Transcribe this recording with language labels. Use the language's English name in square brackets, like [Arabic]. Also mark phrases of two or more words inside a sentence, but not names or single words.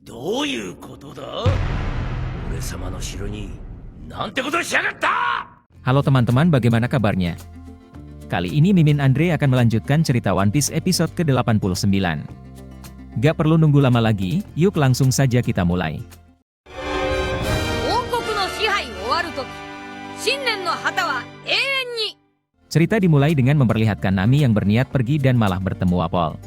[Japanese] どういうことだ？俺様の城になんてことしやがった！ [Indonesian] Halo teman-teman, bagaimana kabarnya? Kali ini Mimin Andre akan melanjutkan cerita One Piece episode ke-89. Gak perlu nunggu lama lagi, yuk langsung saja kita mulai. Cerita dimulai dengan memperlihatkan Nami yang berniat pergi dan malah bertemu Wapol.